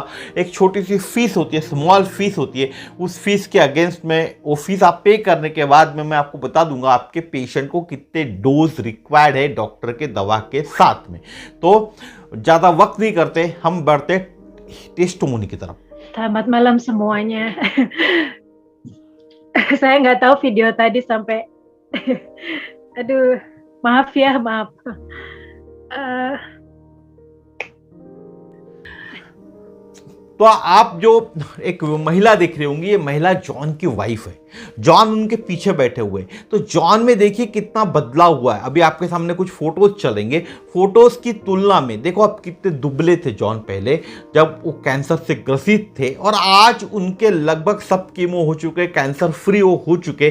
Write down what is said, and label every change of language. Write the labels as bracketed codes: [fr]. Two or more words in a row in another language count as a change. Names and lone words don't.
[hi] एक छोटी सी फीस होती है, [en] small fees [hi] होती है, उस फीस के अगेंस्ट में, वो फीस आप पे करने के बाद में मैं आपको बता दूंगा आपके पेशेंट को कितने डोज रिक्वायर्ड है डॉक्टर के दवा के साथ में। तो ज़्यादा वक्त नहीं करते, हम बढ़ते टेस्टिमोनी की तरफ। [id] Selamat malam semuanya. Saya nggak tahu video tadi sampai, aduh, maaf ya, maaf. [hi] तो आप जो एक महिला देख रही होंगी, ये महिला जॉन की वाइफ है। जॉन उनके पीछे बैठे हुए हैं। तो जॉन में देखिए कितना बदलाव हुआ है। अभी आपके सामने कुछ फोटोज चलेंगे, फोटोज की तुलना में देखो आप कितने दुबले थे जॉन पहले जब वो कैंसर से ग्रसित थे, और आज उनके लगभग सब कीमो हो चुके, [en] cancer free [hi] हो चुके।